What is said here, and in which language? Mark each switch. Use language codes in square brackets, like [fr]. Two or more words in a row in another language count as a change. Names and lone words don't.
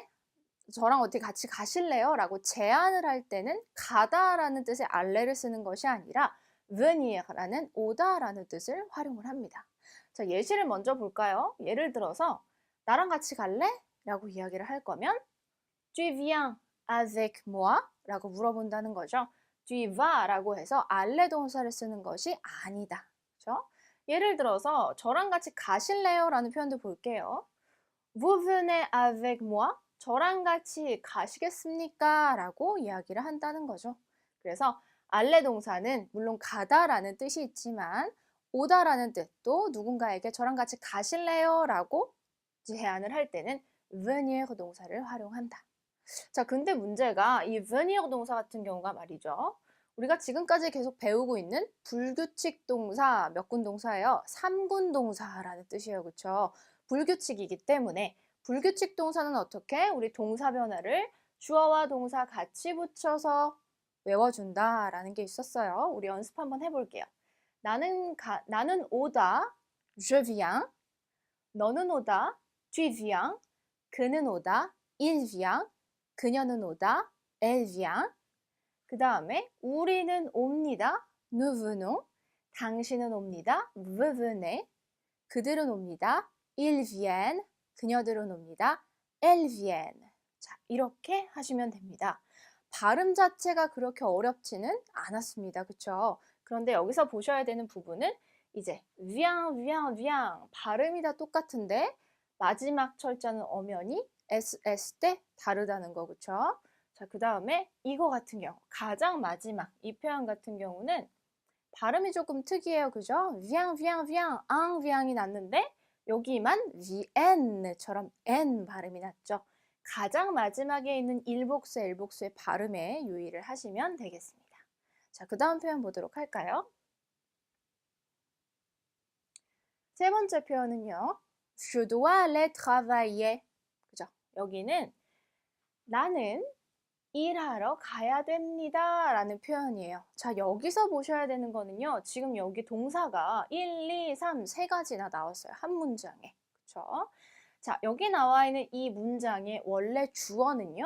[ko] 저랑 어디 같이 가실래요? 라고 제안을 할 때는 가다라는 뜻의 알레를 쓰는 것이 아니라 venir라는 오다라는 뜻을 활용을 합니다. 자, 예시를 먼저 볼까요? 예를 들어서 나랑 같이 갈래? 라고 이야기를 할 거면 [fr] Tu viens avec moi? [ko] 라고 물어본다는 거죠. [fr] Tu vas [ko] 라고 해서 알레 동사를 쓰는 것이 아니다. 그렇죠? 예를 들어서 저랑 같이 가실래요? 라는 표현도 볼게요. [fr] Vous venez avec moi? [ko] 저랑 같이 가시겠습니까? 라고 이야기를 한다는 거죠. 그래서 알레 동사는 물론 가다라는 뜻이 있지만 오다라는 뜻도 누군가에게 저랑 같이 가실래요? 라고 제안을 할 때는 venir 동사를 활용한다. 자, 근데 문제가 이 venir 동사 같은 경우가 말이죠. 우리가 지금까지 계속 배우고 있는 불규칙 동사 몇 군 동사예요? 3군 동사라는 뜻이에요. 그렇죠? 불규칙이기 때문에 불규칙 동사는 어떻게? 우리 동사 변화를 주어와 동사 같이 붙여서 외워준다라는 게 있었어요. 우리 연습 한번 해볼게요. 나는 오다, [fr] je viens. [ko] 너는 오다, [fr] tu viens. [ko] 그는 오다, [fr] il vient. [ko] 그녀는 오다, [fr] elle vient. [ko] 그 다음에 우리는 옵니다, [fr] nous venons. [ko] 당신은 옵니다, [fr] vous venez. [ko] 그들은 옵니다, [fr] ils viennent. [ko] 그녀들은 옵니다, [fr] elles viennent. [ko] 자, 이렇게 하시면 됩니다. 발음 자체가 그렇게 어렵지는 않았습니다. 그쵸? 그런데 여기서 보셔야 되는 부분은 이제 [fr] vient, vient, vient [ko] 발음이 다 똑같은데 마지막 철자는 엄연히 ss 때 다르다는 거. 그쵸? 자, 그 다음에 이거 같은 경우 가장 마지막 이 표현 같은 경우는 발음이 조금 특이해요. 그죠? [fr] vient, vient, vient, un vient [ko] 이 났는데 여기만 vienne처럼 n 발음이 났죠. 가장 마지막에 있는 일복수, 일복수의 발음에 유의를 하시면 되겠습니다. 자, 그 다음 표현 보도록 할까요? 세 번째 표현은요. [fr] Je dois aller travailler. [ko] 그죠? 여기는 나는 일하러 가야 됩니다 라는 표현이에요. 자, 여기서 보셔야 되는 거는요. 지금 여기 동사가 1, 2, 3 세 가지나 나왔어요. 한 문장에. 그쵸? 자, 여기 나와 있는 이 문장의 원래 주어는요.